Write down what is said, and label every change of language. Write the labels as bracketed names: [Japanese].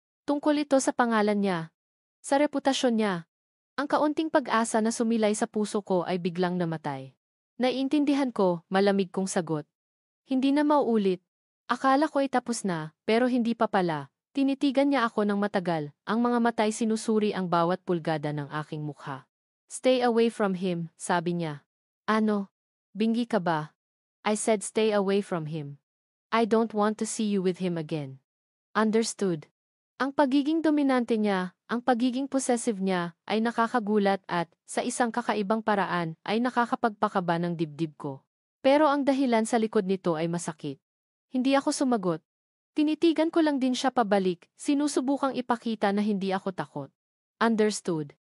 [Filipino] Tungkol ito sa pangalan niya. Sa reputasyon niya. Ang kaunting pag-asa na sumilay sa puso ko ay biglang namatay. Naiintindihan ko, malamig kong sagot. Hindi na mauulit. Akala ko ay tapos na, pero hindi pa pala. Tinitigan niya ako ng matagal, ang mga matay sinusuri ang bawat pulgada ng aking mukha. [English] Stay away from him, [Filipino] sabi niya. Ano? Bingi ka ba? [English] I said stay away from him. I don't want to see you with him again. Understood. [Filipino] Ang pagiging dominante niya, ang pagiging possessive niya, ay nakakagulat at, sa isang kakaibang paraan, ay nakakapagpakaba ng dibdib ko. Pero ang dahilan sa likod nito ay masakit. Hindi ako sumagot. Tinitigan ko lang din siya pabalik, sinusubukang ipakita na hindi ako takot. [English] Understood.